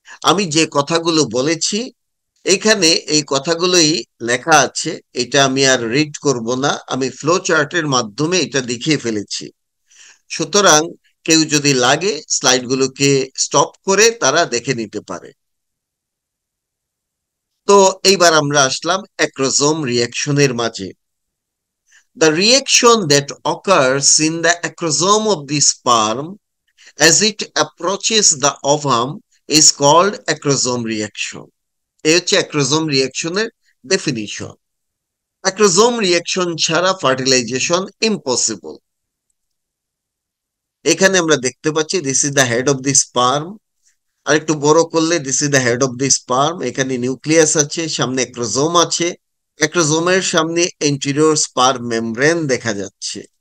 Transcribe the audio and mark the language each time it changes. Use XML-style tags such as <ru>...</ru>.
<bn>আমি যে কথাগুলো বলেছি এখানে এই কথাগুলোই লেখা আছে, এটা আমি আর রিড করব না, আমি ফ্লো চার্টের মাধ্যমে এটা দেখিয়ে ফেলেছি। সুতরাং কেউ যদি লাগে স্লাইডগুলোকে স্টপ করে তারা দেখে নিতে পারে। তো এইবার আমরা আসলাম অ্যাক্রোজোম রিঅ্যাকশনের মাঝে।</bn> <en>The reaction that occurs in the acrosome of the sperm as it approaches the ovum is called acrosome reaction.</en> <bn>এই হচ্ছে অ্যাক্রোজোম রিয়াকশনের ডেফিনিশন। অ্যাক্রোজোম রিয়াকশন ছাড়া ফার্টিলাইজেশন ইম্পসিবল। এখানে আমরা দেখতে পাচ্ছি</bn> <en>This is the head of the sperm.</en> <bn>আর একটু বড় করলে this is the head of the sperm. এখানে নিউক্লিয়াস আছে, সামনে অ্যাক্রোজোম আছে। অ্যাক্রোজোমের সামনে এন্টেরিয়র স্পার্ম মেমব্রেন দেখা যাচ্ছে।</bn>